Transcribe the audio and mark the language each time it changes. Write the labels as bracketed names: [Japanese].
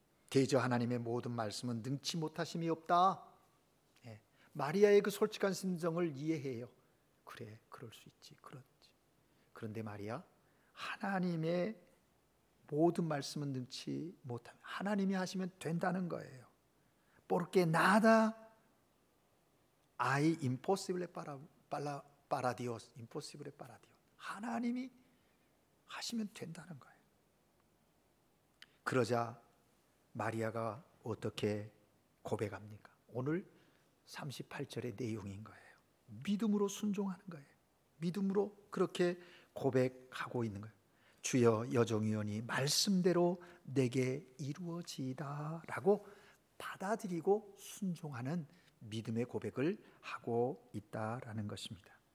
[Korean] 대저 하나님의 모든 말씀은 능치 못하심이 없다. 마리아의 그 솔직한 심정을 이해해요. 그래, 그럴 수 있지, 그렇지. 그런데 마리아, 하나님의 모든 말씀은 능치 못하면 하나님이 하시면 된다는 거예요. [Spanish] Porque nada hay imposible para Dios. Imposible para Dios. [Korean] 하나님이 하시면 된다는 거예요. 그러자 마리아가 어떻게 고백합니까? 오늘 38절의 내용인 거예요. 믿음으로 순종하는 거예요. 믿음으로 그렇게 고백하고 있는 거예요. 주여 여종이오니 말씀대로 내게 이루어지이다 라고 받아들이고 순종하는 믿음의 고백을 하고 있다라는 것입니다.